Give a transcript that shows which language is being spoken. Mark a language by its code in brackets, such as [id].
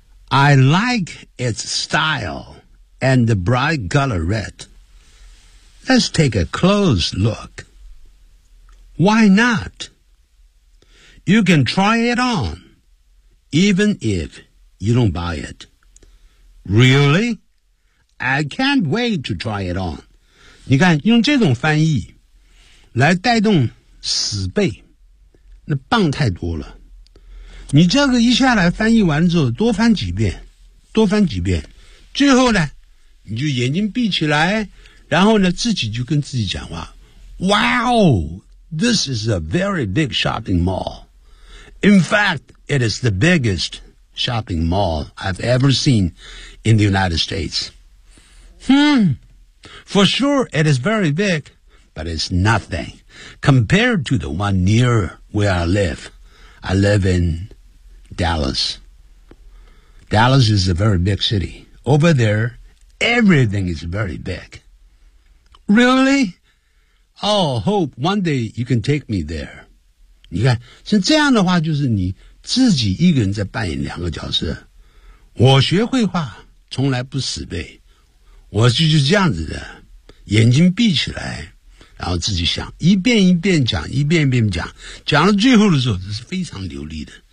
[en] I like its style and the bright color red. Let's take a close look. Why not? You can try it on, even if you don't buy it. Really? I can't wait to try it on. [zh] 你看，用这种翻译来带动死背，那棒太多了。你这个一下来翻译完之后，多翻几遍，多翻几遍，最后呢，你就眼睛闭起来，然后呢，自己就跟自己讲话 ，Wow! [en] This is a very big shopping mall. In fact, it is the biggest shopping mall I've ever seen in the United States. For sure, it is very big, but it's nothing compared to the one near where I live. I live in Dallas. Dallas is a very big city. Over there, everything is very big. Really? Oh, hope one day you can take me there. [zh] 你看，像这样的话，就是你自己一个人在扮演两个角色。我学绘画从来不死背，我就这样子的，眼睛闭起来，然后自己想，一遍一遍讲，一遍一遍讲，讲到最后的时候，这是非常流利的。